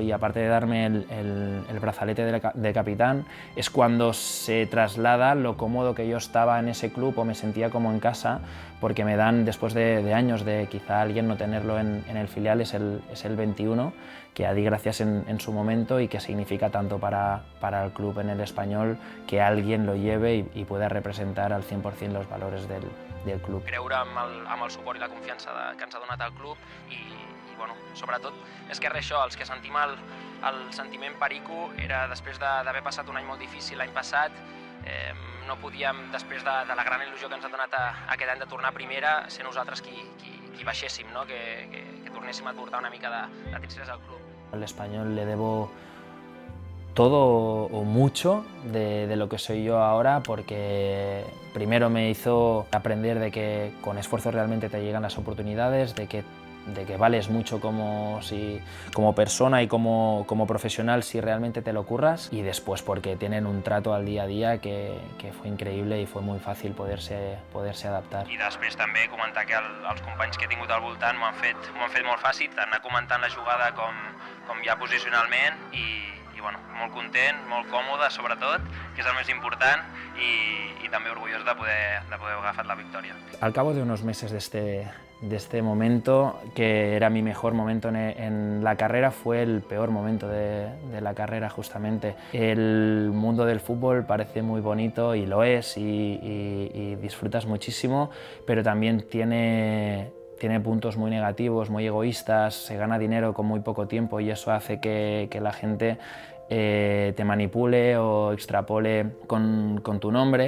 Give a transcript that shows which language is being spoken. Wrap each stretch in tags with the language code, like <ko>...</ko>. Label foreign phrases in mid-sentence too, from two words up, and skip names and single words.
<es>y aparte de darme el brazalete de capitán, es cuando se traslada lo cómodo que yo estaba en ese club, o me sentía como en casa, porque me dan, después de años de quizá alguien no tenerlo en el filial, es el 21, que di gracias en su momento, y que significa tanto para el club en el Espanyol, que alguien lo lleve y pueda representar al 100% los valores del club.</es> <ca>Creure amb el suport i la confiança que ens ha donat el club, i bueno, sobretot és que res, això, els que sentim el sentiment perico, era després d'haver passat un any molt difícil l'any passat. No podíem, després de la gran il·lusió que ens ha donat aquest any de tornar a primera, ser nosaltres qui baixéssim, no? que tornéssim a portar una mica de tristesa al club.</ca> <es>Al Espanyol le debo todo o mucho de lo que soy yo ahora, porque primero me hizo aprender de que con esfuerzo realmente te llegan las oportunidades, de que vales mucho como persona y como profesional si realmente te lo curras, y después porque tienen un trato al día a día que fue</es> <ca>increïble i</ca> <es>fue muy</es> <ca>fàcil poder-se adaptar.</ca> <es>I després també comentar que els companys que he tingut al voltant m'ho han fet molt fàcil, tant anar comentant la jugada com ja posicionalment, i bueno, molt content, molt còmode sobretot, que és el més important, i també orgullós de poder haver agafat la victòria. Al cabo de unos meses de este momento, que era mi mejor momento en la carrera, fue el peor momento de la carrera justamente. El mundo del fútbol parece muy bonito, y lo es, y disfrutas muchísimo, pero también tiene puntos muy negativos, muy egoístas, se gana dinero con muy poco tiempo, y eso hace que la gente te manipule o extrapole con tu nombre.</es>